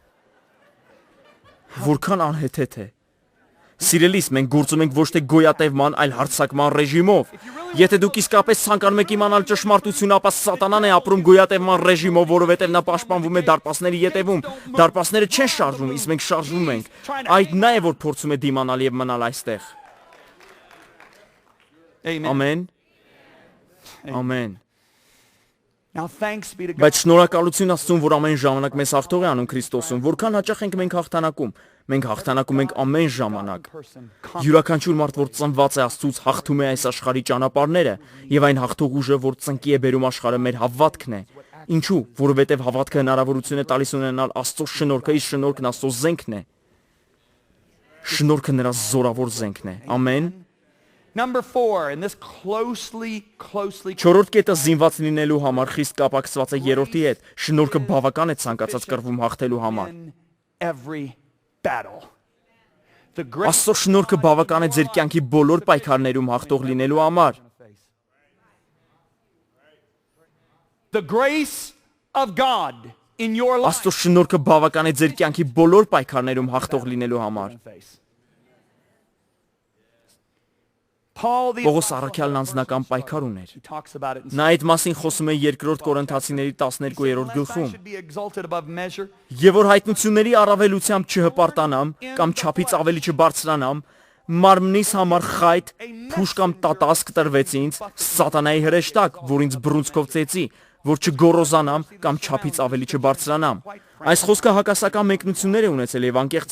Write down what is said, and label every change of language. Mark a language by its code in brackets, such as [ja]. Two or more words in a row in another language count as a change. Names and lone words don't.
[hy] Որքան անհեթեթ է։ Սիրելիս, մենք գործում ենք ոչ թե գոյատևման, այլ հարձակման ռեժիմով։ Եթե դուք իսկապես ցանկանում եք իմանալ ճշմարտությունը, ապա սատանան է ապրում գոյատևման ռեժիմով, որովհետև նա պաշտպանվում է դարպասների ետևում։ Դարպասները չեն շարժվում, իսկ մենք շարժվում ենք։ Այդ նա է, որ փորձում է դիմանալ եւ մնալ այստեղ։ [en] amen. [hy] Ամեն։ Ամեն։ [en] Now thanks be to God. [hy] Բայց շնորհակալություն Աստծուն, որ ամեն ժամանակ մեզ հաղթող է անում Քրիստոսում։ Որքան հաճախ ենք մենք հաղթանակում։ Մենք հաղթանակում ենք ամեն ժամանակ։ [en] Person. [hy] Յուրաքանչյուր մարդ, որ ծնված է Աստծուց, հաղթում է այս աշխարհի ճանապարհները, եւ այն հաղթող ուժը, որ ծնկի է բերում աշխարհը, մեր հավատքն է։ Ինչու՞, որովհետեւ հավատքը հնարավորություն է տալիս ունենալ Աստծո շնորհքը, իսկ շնորհքն Աստծո զենքն է։ Շնորհքը նրա զորավոր զենքն է։ Ամեն։ [en] Number 4, and this closely. [hy] Չորրորդ կետը զինված լինելու համար խիստ կապակցված է երրորդի հետ։ Շնորհքը բավական է ցանկացած կռվում հաղթելու համար։ [en] In every battle. The grace [hy] Աստծո շնորհքը բավական է ձեր կյանքի բոլոր պայքարներում հաղթող լինելու համար։ [en] of God in your life. [hy] Աստծո շնորհքը բավական է ձեր կյանքի բոլոր պայքարներում հաղթող լինելու համար։ [en] Paul the [hy] Պողոս առաքյալն անձնական պայքար ուներ։ [en] he talks about it in [hy] Նա այդ մասին խոսում է 2 Կորինթացիների 12-րդ [en] I [hy] գլխում։ [en] should be exalted above measure. [hy] Եվ որ հայտնությունների առավելությամբ չհպարտանամ կամ չափից ավելի չբարձրանամ, մարմնիս համար խայտ, փուշ կամ տատասկ տրվեց ինձ սատանայի հրեշտակ, որ ինձ բռունցքով ծեծի, որ չգոռոզանամ կամ չափից ավելի չբարձրանամ։ Այս խոսքը հակասական մեկնություններ է ունեցել եւ անկեղծ